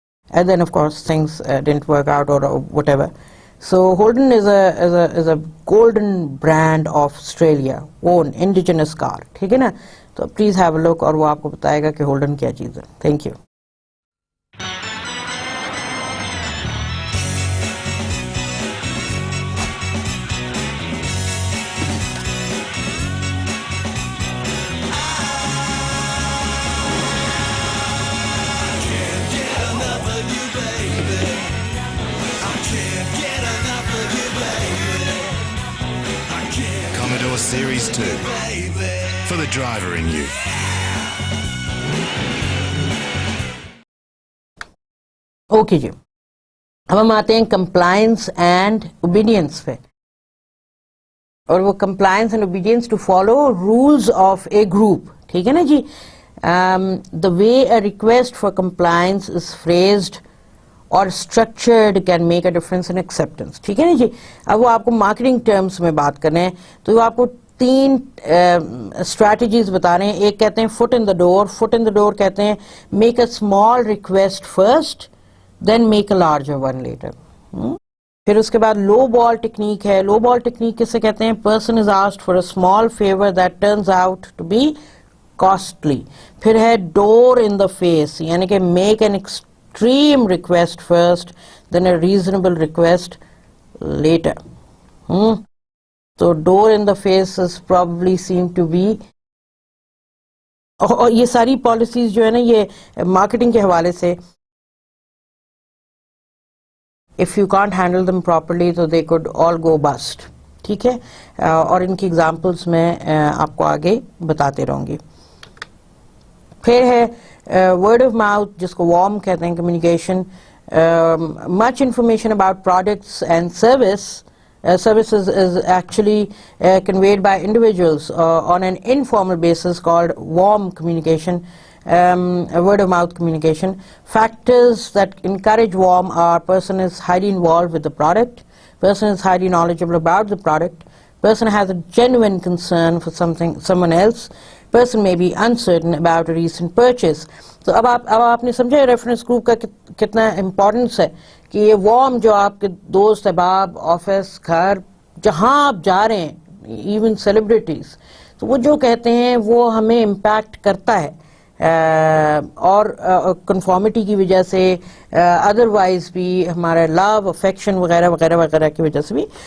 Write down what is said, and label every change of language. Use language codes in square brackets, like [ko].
[en] And then of course things didn't work out or whatever. So Holden is a golden brand of Australia, own indigenous car, [ur] ٹھیک ہے نا. تو [en] please have a look [ur] اور وہ آپ کو بتائے گا کہ ہولڈن کیا چیز ہے. [en] Thank you. Commodore Series 2 for the driver in you. [ur] Okay جی, اب ہم آتے ہیں [en] compliance and obedience [ur] پہ. اور وہ [en] compliance and obedience to follow rules of a group, [ur] ٹھیک ہے نا جی. [en] the way a request for compliance is phrased [ur] اور [en] structured can make a difference in acceptance, [ur] ٹھیک ہے نا جی. اب وہ آپ کو [en] marketing terms [ur] میں بات کر رہے ہیں تو وہ آپ کو [en] 3 strategies [ur] بتا رہے ہیں. ایک کہتے ہیں [en] Foot in the door. Foot in the door [ur] کہتے ہیں [en] Make a small request first then make a larger one later. [ur] پھر اس کے بعد [en] low ball technique [ur] ہے. [en] low ball technique [ur] کسے کہتے ہیں؟ [en] Person is asked for a small favour that turns out to be costly. [ur] پھر ہے [en] door in the face, [ur] یعنی کہ [en] Make an extreme request first then a reasonable request later. So door in the face is probably seem to be, [ur] اور یہ ساری policies جو ہے نا یہ مارکیٹنگ کے حوالے سے, [en] if you can't handle them properly so they could all go bust, [ur] ٹھیک ہے. اور ان کی ایگزامپلس میں آپ کو آگے بتاتے رہوں گی. پھر ہے [en] word of mouth, [ur] جس کو وارم کہتے ہیں, communication. Much information about [en] Products and services is actually conveyed by individuals on an informal basis called warm communication, word of mouth communication. Factors that encourage warm are person is highly involved with the product, person is highly knowledgeable about the product, person has a genuine concern for someone else, person may be uncertain about a recent purchase. [ur] تو اب آپ نے سمجھا [en] reference group [ur] کا کتنا importance ہے کہ یہ وارم جو آپ کے دوست احباب, آفس, گھر, جہاں آپ جا رہے ہیں, [en] even celebrities, [ur] تو وہ جو کہتے ہیں وہ ہمیں امپیکٹ کرتا ہے. اور کنفارمیٹی کی وجہ سے ادروائز بھی ہمارا لو افیکشن وغیرہ وغیرہ وغیرہ کی وجہ سے بھی.